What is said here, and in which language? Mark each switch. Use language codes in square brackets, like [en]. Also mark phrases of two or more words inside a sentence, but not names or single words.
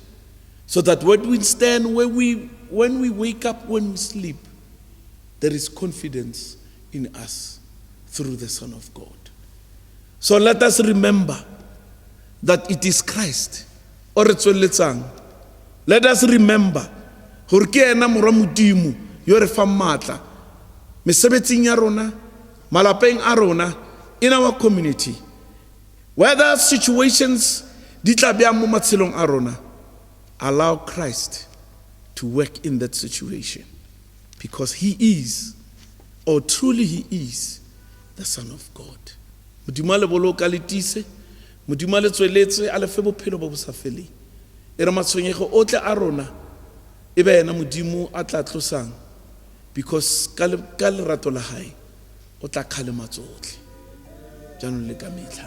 [en] So that when we stand, when we wake up, when we sleep, there is confidence in us through the Son of God. So let us remember that it is Christ. Let us remember [tn] hore ke ena morwa modimo yo re fa matla mesebetsing ya rona, malapeng a rona, [en] in our community. Whether situations [tn] di tla bya mo matshelong a rona, [en] allow Christ to work in that situation because he is, or truly he is, the Son of God. [tn] Modimo le boloka le tise, Modimo le tsweletse a le fe bophelo bo bo sa feleng. E re matshwenyego otle a rona e be ena Modimo a tla tlosang because ka lerato la hae o tla kgalema tsotlhe jaanong le ka metlha.